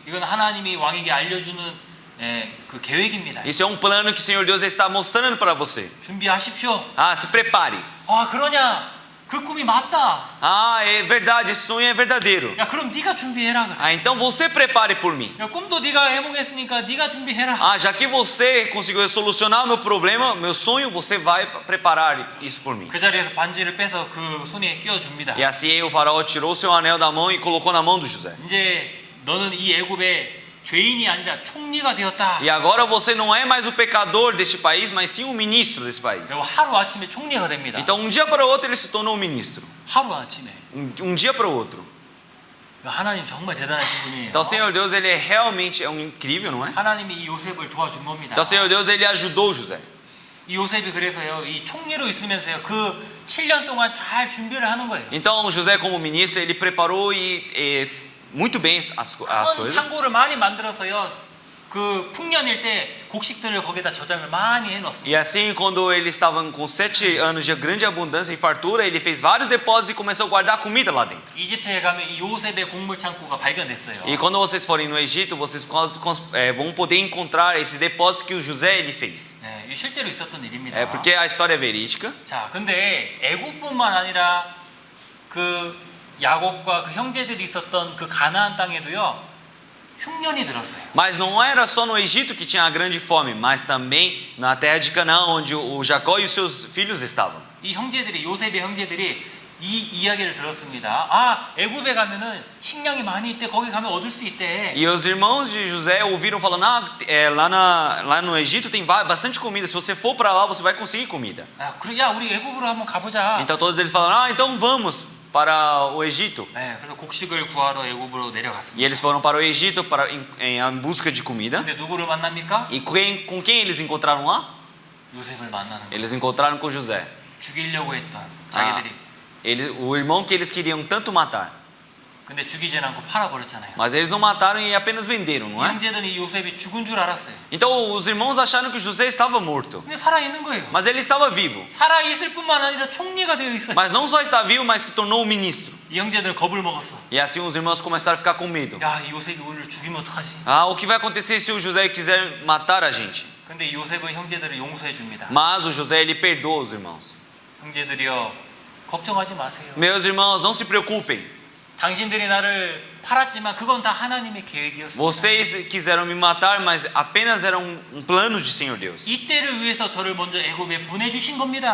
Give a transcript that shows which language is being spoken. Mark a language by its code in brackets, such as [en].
[ko] 이건 하나님이 왕에게 알려주는 그 계획입니다. [pt] Isso é um plano que o Senhor Deus está mostrando para você. [ko] 준비하십시오. [pt] Ah, se prepare. [ko] 그러냐? 그 꿈이 맞다. [pt] Ah, é verdade, esse sonho é verdadeiro. [ko] 야, 그럼 네가 준비해라. 그래. [pt] Ah, então você prepare por mim. [ko] 야, 꿈도 네가 해보겠으니까 네가 준비해라. [pt] Ah, já que você conseguiu solucionar o meu problema, meu sonho, você vai preparar isso por mim. [ko] 그 자리에서 반지를 빼서 그 손에 끼워줍니다. [pt] E assim o faraó tirou seu anel da mão e colocou na mão do José. [ko] 이제 너는 이 애굽의 죄인이 아니라 총리가 되었다. [pt] E agora você não é mais o pecador deste país, mas sim o ministro desse país. [ko] 그리고 하루 아침에 총리가 됩니다. [pt] Então um dia para o outro ele se tornou um ministro. [ko] 하루 아침에. [pt] Um dia para o outro. [ko] 하나님 정말 대단하신 분이에요. [pt] Então o Senhor Deus ele é realmente um incrível, não é? [ko] 하나님이 이 요셉을 도와준 겁니다. [pt] Então o Senhor Deus ele ajudou José. [ko] 이 요셉이 그래서요, 이 총리로 있으면서요, 그 7년 동안 잘 준비를 하는 거예요. [pt] Então José como ministro ele preparou e muito bem as [ko] 큰 [pt] coisas. [ko] 창고를 많이 만들어서요, 그 풍년일 때 곡식들을 거기다 저장을 많이 해놓습니다. [pt] E assim, quando eles estavam com 7 anos de grande abundância e fartura, ele fez vários depósitos e começou a guardar comida lá dentro. [ko] 이집트에 가면 이 요셉의 곡물 창고가 발견됐어요. [pt] E quando vocês forem no Egito, vocês vão poder encontrar esse depósito que o José ele fez. [ko] 네, 이 실제로 있었던 일입니다. [pt] É porque a história é verídica. [ko] 자, 근데 애굽뿐만 아니라 그 야곱과 그 형제들이 있었던 그 가나안 땅에도요, 흉년이 들었어요. [pt] Mas não era só no Egito que tinha a grande fome, mas também na terra de Canaã, onde o Jacó e os seus filhos estavam. [ko] 이 형제들이, 요셉의 형제들이 이 이야기를 들었습니다. 아, 애굽에 가면은 식량이 많이 있대. 거기 가면 얻을 수 있대. [pt] E os irmãos de José ouviram falando, lá no Egito tem bastante comida, se você for para lá você vai conseguir comida. [ko] 야, 야, 우리 애굽으로 한번 가보자. [pt] Então todos eles falaram, então vamos para o Egito. [ko] 네, 그래서 곡식을 구하러 애굽으로 [pt] E [ko] 내려갔습니다. [pt] eles foram para o Egito em busca de comida. [ko] 근데 누구를 만납니까? [pt] E com quem eles encontraram lá? [ko] 요셉을 만나는 거예요. [pt] Eles encontraram com José. [ko] 죽이려고 했던 자기들이. [pt] O irmão que eles queriam tanto matar. [ko] 근데 죽이진 않고 팔아버렸잖아요. [pt] Mas eles não mataram e apenas venderam, não [ko] 이 [pt] é? [ko] 형제들은 이 요셉이 죽은 줄 알았어요. [pt] Então os irmãos acharam que José estava morto. [ko] 근데 살아있는 거예요. [pt] Mas ele estava vivo. [ko] 살아있을 뿐만 아니라 총리가 되어 있어요. [pt] Mas não só está vivo, mas se tornou um ministro. [ko] 이 형제들은 겁을 먹었어. [pt] E assim os irmãos começaram a ficar com medo. [ko] 야, 이 요셉이 우리를 죽이면 어떡하지? [pt] Ah, o que vai acontecer se o José quiser matar a gente? [ko] 근데 이 요셉은 형제들을 용서해 줍니다. [pt] Mas o José ele perdoa os irmãos. [ko] 형제들이여, 걱정하지 마세요. [pt] Meus irmãos, não se preocupem. [ko] 당신들이 나를 팔았지만 그건 다 하나님의 계획이었습니다. [pt] Vocês quiseram me matar, mas apenas era um plano de Senhor Deus. [ko] 이 때를 위해서 저를 먼저 애굽에 보내주신 겁니다.